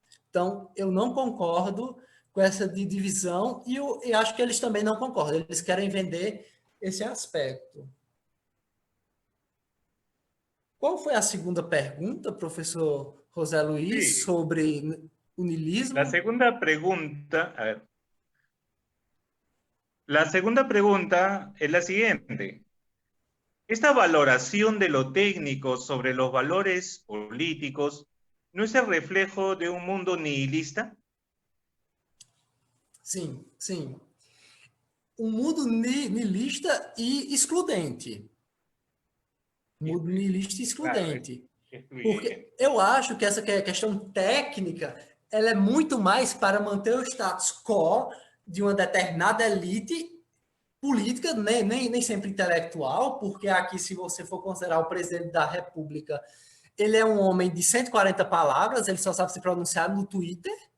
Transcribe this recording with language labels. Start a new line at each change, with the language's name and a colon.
Portuguese: Então, eu não concordo com essa divisão e eu acho que eles também não concordam. Eles querem vender esse aspecto. Qual foi a segunda pergunta, professor José Luiz, sobre o niilismo?
Spanish: La segunda pregunta, a ver. La segunda pregunta es la siguiente. ¿Esta valoración de lo técnico sobre los valores políticos no es el reflejo de un mundo nihilista?
Portuguese: Sim, sim. Um mundo niilista e excludente. Um mundo niilista e excludente. Porque eu acho que essa questão técnica ela é muito mais para manter o status quo de uma determinada elite política, nem sempre intelectual, porque aqui, se você for considerar o presidente da República, ele é um homem de 140 palavras, ele só sabe se pronunciar no Twitter,